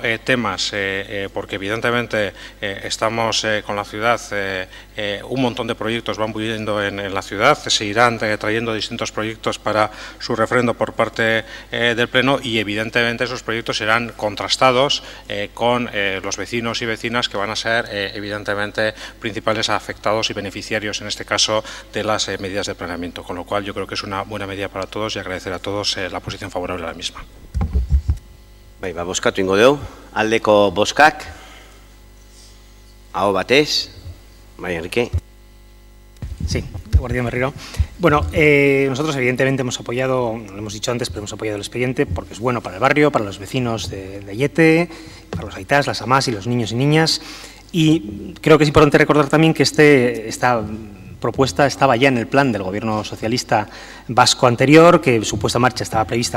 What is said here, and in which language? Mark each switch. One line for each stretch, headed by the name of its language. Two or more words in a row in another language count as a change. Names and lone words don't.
Spanish: temas, porque evidentemente estamos con la ciudad, un montón de proyectos van pudiendo en la ciudad, se irán trayendo distintos proyectos para su refrendo por parte del Pleno y evidentemente esos proyectos serán contrastados con los vecinos y vecinas que van a ser evidentemente principales afectados y beneficiarios en este caso de las medidas de planeamiento, con lo cual yo creo que es una buena medida para todos y agradecer a todos la posición favorable a la misma.
Basque: Bai, bozkatu ingo dugu, aldeko bozkak, aho batez, bai, Enrique.
Spanish: Sí, Guardián Berriro. Bueno, nosotros evidentemente hemos apoyado, lo hemos dicho antes, pero hemos apoyado el expediente porque es bueno para el barrio, para los vecinos de Ayete, para los aitás, las amás y los niños y niñas. Y creo que es importante recordar también que esta propuesta estaba ya en el plan del gobierno socialista vasco anterior, que su puesta en marcha estaba prevista